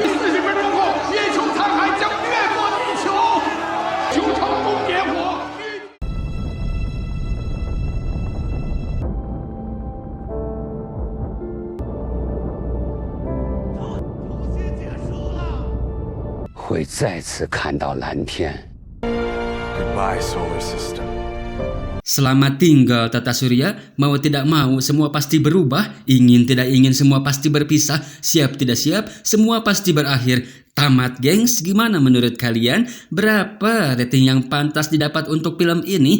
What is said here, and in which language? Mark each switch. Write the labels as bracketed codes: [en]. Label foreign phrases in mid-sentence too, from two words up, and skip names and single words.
[zh] 40 分钟后，烟球残骸将越过地球，球成功点火。会再次看到蓝天。 [en] Goodbye, solar system. [id] Selamat tinggal Tata Surya, mau tidak mau semua pasti berubah, ingin tidak ingin semua pasti berpisah, siap tidak siap semua pasti berakhir. Tamat, gengs. Gimana menurut kalian? Berapa rating yang pantas didapat untuk film ini?